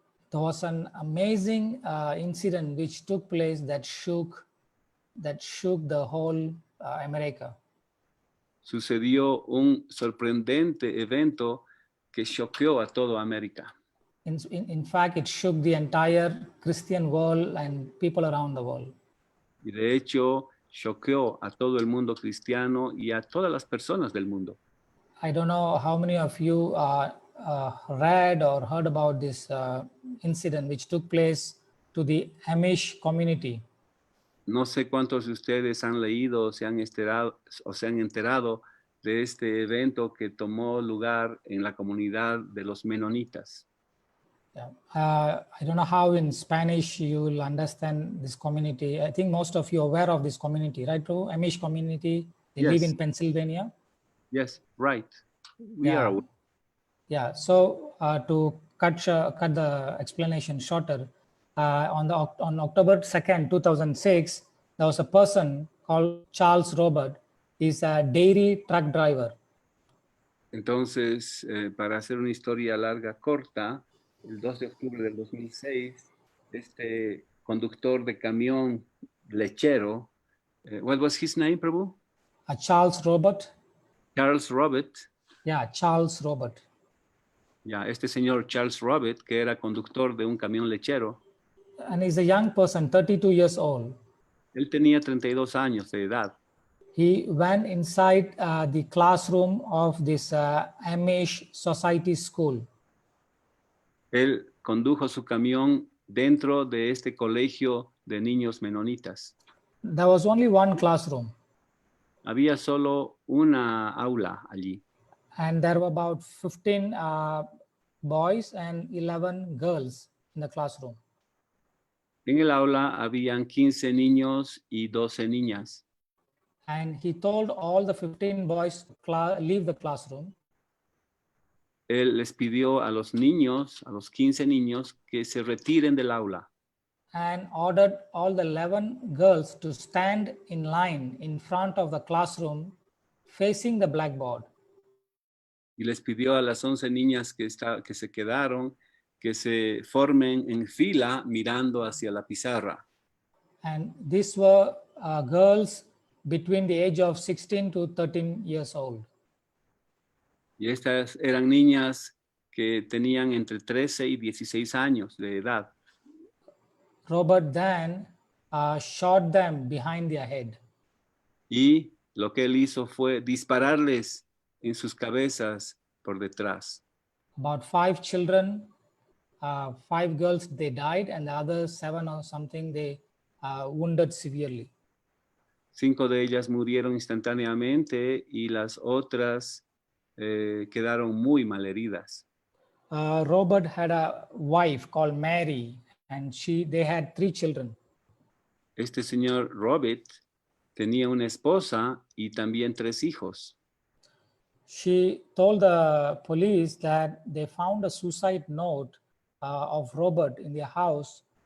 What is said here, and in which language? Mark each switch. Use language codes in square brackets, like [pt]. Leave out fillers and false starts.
[en] there was an amazing incident which took place that shook the whole America. [es] sucedió un sorprendente evento que choqueó a toda América. [en] In fact, it shook the entire Christian world and people around the world. [es] Y de hecho, choqueó a todo el mundo cristiano y a todas las personas del mundo. [en] I don't know how many of you read or heard about this incident which took place to the Amish community. [es] No sé cuántos de ustedes han leído o se han enterado de este evento que tomó lugar en la comunidad de los menonitas. [en] Yeah. I don't know how in Spanish you will understand this community. I think most of you are aware of this community, right? Amish community. They live in Pennsylvania. Yes, right. We are aware. Yeah. So to cut the explanation shorter, on October 2nd, 2006, there was a person called Charles Robert. He's a dairy truck driver. [es] Entonces, para hacer una historia larga, corta, el 2 de octubre del 2006, este conductor de camión lechero, [en] what was his name, Prabhu? Charles Robert. Charles Robert. Yeah, Charles Robert. [es] Ya, este señor Charles Robert, que era conductor de un camión lechero. [en] And he's a young person, 32 years old. [es] Él tenía 32 años de edad. [en] He went inside the classroom of this Amish society school. [es] Él condujo su camión dentro de este colegio de niños menonitas. [en] There was only one classroom, [es] Había solo una aula allí. [en] and there were about 15 boys and 11 girls in the classroom. [es] En el aula habían 15 niños y 12 niñas. [en] And he told all the 15 boys to leave the classroom. [es] Él les pidió a los niños, a los 15 niños, que se retiren del aula. [en] And ordered all the 11 girls to stand in line in front of the classroom facing the blackboard. [es] Y les pidió a las 11 niñas que se quedaron que se formen en fila mirando hacia la pizarra. [en] And these were girls between the age of 16 to 13 years old. [es] Y estas eran niñas que tenían entre 13 y 16 años de edad. [en] Robert then shot them behind their head. [es] Y lo que él hizo fue dispararles en sus cabezas por detrás. [en] About 5 children, 5 girls, they died, and the other 7 or something, they wounded severely. [es] 5 de ellas murieron instantáneamente y las otras quedaron muy malheridas. [en] Robert had a wife called Mary, and they had 3 children. [es] Este señor Robert tenía una esposa y también 3 hijos. [en] She told the police that they found a suicide note of Robert in their house.